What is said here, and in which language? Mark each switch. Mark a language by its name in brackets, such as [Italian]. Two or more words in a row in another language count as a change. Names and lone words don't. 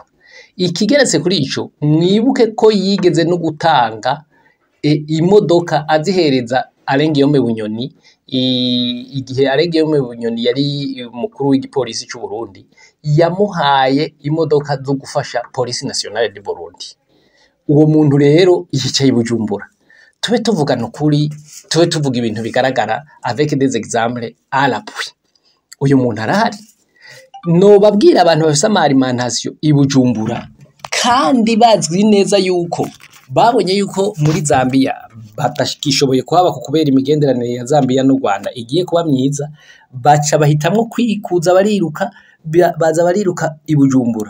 [Rundi] Ikigeretse kuri ico, mwibuke ko yigeze no gutanga imodoka azihereza Arengiyome Bunyoni, igihe Arengiyome Bunyoni yari umukuru w'igipolisi c'u Burundi, yamuhaye imodoka zo gufasha Police Nationale du Burundi. Uwo muntu rero yicaye i Bujumbura. Tube tuvugana ukuri, tube tuvuga ibintu bigaragara [French] avec des exemples à l'appui. [Rundi] Uyu muntu arahari. Nobabwira abantu bafise amalimentation i Bujumbura kandi bazwi neza yuko babonye yuko muri Zambia batakishoboye kuhaba kubera imigenderanire ya Zambia n'u Rwanda igiye kuba myiza, baca bahitamwo kwikuza bariruka, baza bariruka i Bujumbura.